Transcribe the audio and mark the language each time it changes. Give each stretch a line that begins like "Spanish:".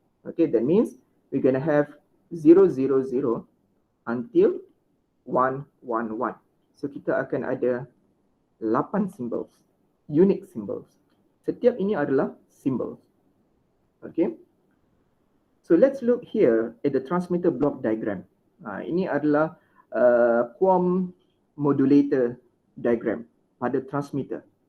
English: Okay, that means we're gonna have 000 until 111.
Malay: So kita akan ada 8 symbols, unique symbols. Setiap ini adalah symbols. Okay.
English: So let's look here at the transmitter block diagram.
Malay: Ini adalah QAM modulator diagram pada transmitter.